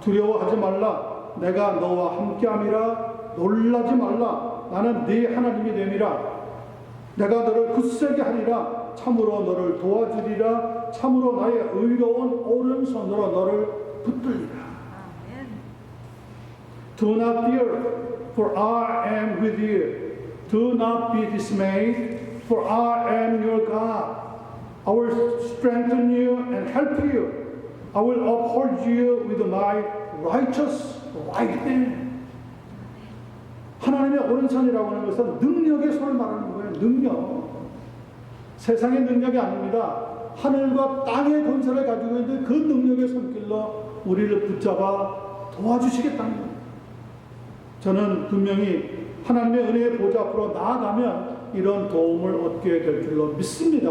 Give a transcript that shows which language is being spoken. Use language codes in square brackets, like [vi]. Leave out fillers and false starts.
[ko] 두려워하지 말라. 내가 너와 함께함이라. 놀라지 말라. 나는 네 하나님이 됨이라. 내가 너를 굳세게 하리라. 참으로 너를 도와주리라. 참으로 나의 의로운 오른손으로 너를 붙들리라. 아멘. [en] Do not fear, for I am with you. Do not be dismayed, for I am your God. I will strengthen you and help you. I will uphold you with my righteous right hand. [ko] 하나님의 오른손이라고 하는 것은 능력의 손을 말하는 거예요. 능력. 세상의 능력이 아닙니다. 하늘과 땅의 권세를 가지고 있는 그 능력의 손길로 우리를 붙잡아 도와주시겠다는 거예요. 저는 분명히 하나님의 은혜의 보좌 앞으로 나아가면 이런 도움을 얻게 될 줄로 믿습니다.